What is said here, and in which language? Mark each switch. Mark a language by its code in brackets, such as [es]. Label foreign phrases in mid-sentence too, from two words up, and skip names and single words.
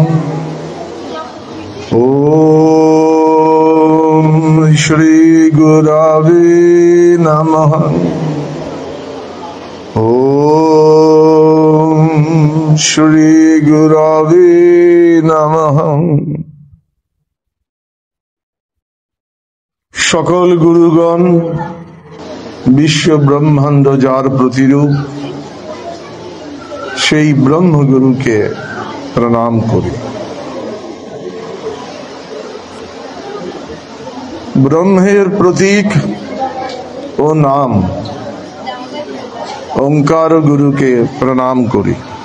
[sa] ओम श्री गुरवे नमः। ओम श्री गुरवे नमः। [bn] সকল গুরুগণ বিশ্ব ব্রহ্মাণ্ড যার প্রতিরূপ সেই ব্রহ্মগুরুকে প্রণাম করি। ব্রহ্মের প্রতীক ও নাম ওঙ্কার গুরুকে প্রণাম করি।